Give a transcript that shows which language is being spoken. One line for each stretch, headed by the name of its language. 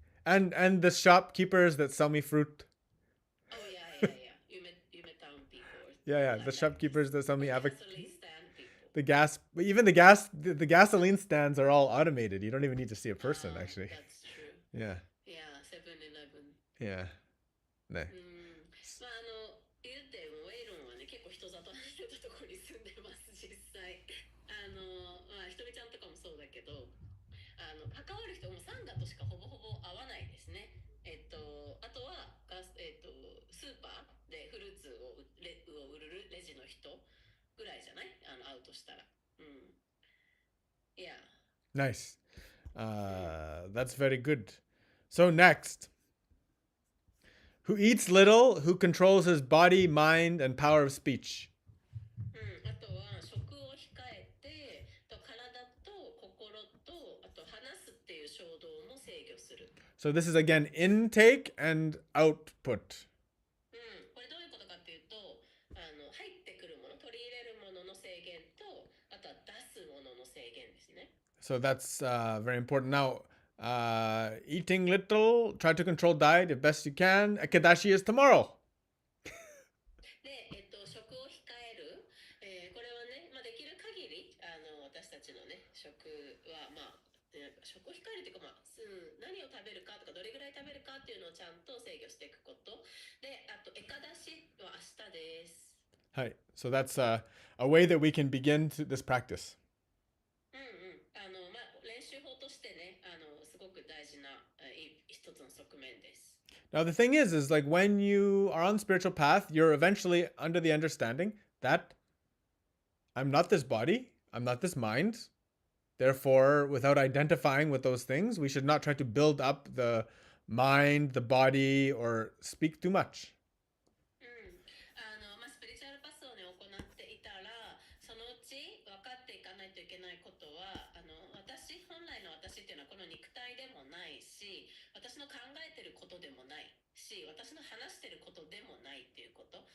English: And the shopkeepers that sell me fruit. Oh yeah. You met town people. Yeah. Like The that. shopkeepers that sell me Gasoline stand people. the gas. Even the gasoline stands are all automated. You don't even need to see a person, actually. That's true. Yeah. Yeah, 7-Eleven. Yeah. Ne.
Japanese: まあ言うてもウェイロンはね結構人里離れたところに住んでます実際。まあひとみちゃんとかもそうだけど、関わる人もサンガとしかほぼほぼ会わないですね。あとはスーパーでフルーツを売るレジの人ぐらいじゃない？会うとしたら。うん。Yeah.
English: Nice. That's very good. So next. Who eats little, who controls his body, mind, and power of speech.
Japanese: あとは食を控えて、体と心とあと話すっていう衝動も制御する。
English: So this is again intake and output.
Japanese: これどういうことかっていうと、入ってくるもの、取り入れるものの制限と、あとは出すものの制限ですね。
English: So that's very important. Now, eating little, try to control diet if best you can. Ekadashi is tomorrow.
Japanese: で、食を控える、これはね、まあ、できる限り私たちのね食はまあ食を控えるっていうか、まあ何を食べるかとかどれぐらい食べるかっていうのをちゃんと制御していくことで、あとエカダシは明日です。
English: Hi. So that's a way that we can begin this practice.
Japanese: まあ練習法としてね、すごく大事な一つの側面です。
English: Now the thing is like when you are on spiritual path, you're eventually under the understanding that I'm not this body, I'm not this mind. Therefore, without identifying with those things, we should not try to build up the mind, the body, or speak too much.
Japanese: まあ、スピリチュアルパスをね行っていたら、そのうち分かっていかないといけないことは、本来の私っていうのはこの肉体で私の考えてることでもないし、私の話してることでもないっていうこと。